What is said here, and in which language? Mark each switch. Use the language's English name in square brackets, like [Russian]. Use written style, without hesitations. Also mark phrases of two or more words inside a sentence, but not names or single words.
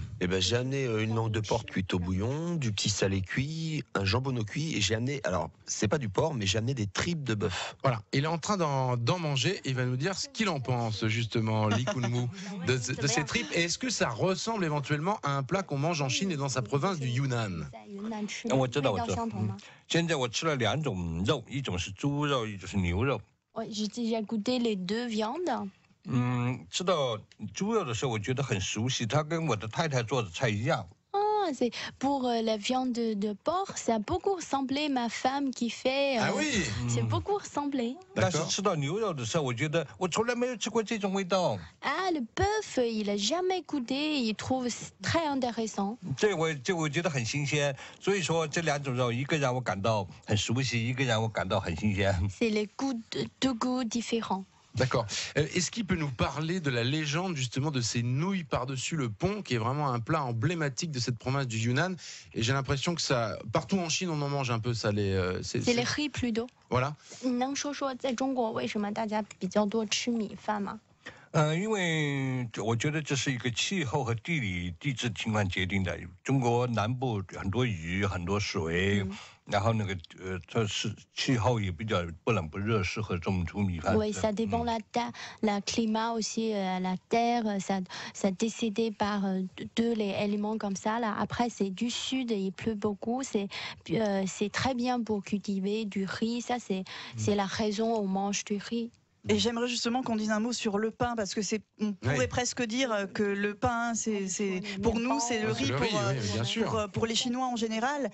[French] J'ai amené une langue de porc cuite au bouillon, du petit salé cuit, un jambonneau cuit et j'ai amené, alors c'est pas du porc mais j'ai amené des tripes de bœuf. Voilà, il est en train d'en manger et il va nous dire ce qu'il en pense justement, Lee Kun-woo, de ces tripes. Et est-ce que ça ressemble éventuellement à un plat qu'on mange en Chine et dans sa province du Yunnan? [Chinese] 我知道。现在我吃了2种肉，一种是猪肉，一种是牛肉。 [French] J'ai déjà goûté les 2 viandes. [Chinese] 吃到猪肉的时候，我觉得很熟悉，它跟我的太太做的菜一样。 [French] C'est pour la viande de porc, ça a beaucoup ressemblé ma femme qui fait. Ah oui. C'est beaucoup ressemblé. [Chinese] 但是吃到牛肉的时候，我觉得我从来没有吃过这种味道。 [French] Ah, le bœuf, il a jamais goûté, il trouve très intéressant. [Chinese] 这我觉得很新鲜，所以说这两种肉，一个让我感到很熟悉，一个让我感到很新鲜。 [French] C'est les goûts deux goûts différents. D'accord. Est-ce qu'il peut nous parler de la légende justement de ces nouilles par-dessus le pont, qui est vraiment un plat emblématique de cette province du Yunnan? Et j'ai l'impression que ça, partout en Chine, on en mange un peu ça. C'est les riz plutôt. Voilà. [Chinese] 你能说说在中国为什么大家比较多吃米饭吗？因为我觉得这是一个气候和地质情况决定的。中国南部很多雨，很多水，然后它是气候也比较不冷不热，适合种出米饭。 [French] Oui, ça dépend la climat aussi, la terre, ça décidé par deux les éléments comme ça. Là. Après, c'est du sud, il pleut beaucoup, c'est très bien pour cultiver du riz. Ça, c'est la raison on mange du riz. Et j'aimerais justement qu'on dise un mot sur le pain, parce que on pourrait presque dire que le pain, pour nous, c'est le riz, pour les Chinois en général.